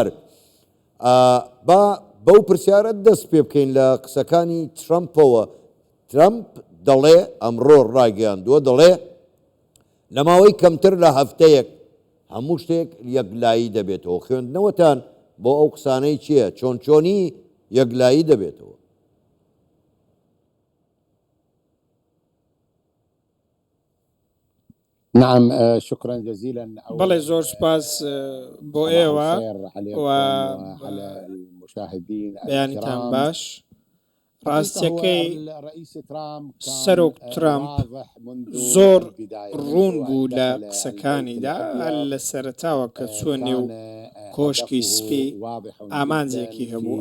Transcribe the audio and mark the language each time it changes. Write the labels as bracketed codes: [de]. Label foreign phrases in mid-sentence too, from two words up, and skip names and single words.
[ckb] با بەو پرسیارە دەست پێ بکەین لە قسەکانی ترەمپەوە. ترەمپ دەڵێ ئەمڕۆ ڕاگەیاندووە، دەڵێ لە ماوەی کەمتر لە هەفتەیەک هەموو شتێک یەکلایی دەبێتەوە. خوێندنەوەتان بۆ ئەو قسانەی چییە؟ چۆنی یەکلایی دەبێتەوە؟ [ar] نعم شكرا جزيلا. [ckb] بەڵێ زۆر سپاس بۆ ئێوە و [ar] المشاهدين [ckb] بەیانیتان باش. ڕاستیەکەی سەرۆک ترامپ زۆر ڕوون بوو لە قسەکانیدا لە سەرەتاوە کە چوە نێو کۆشکی سپی ئامانجێکی هەبوو.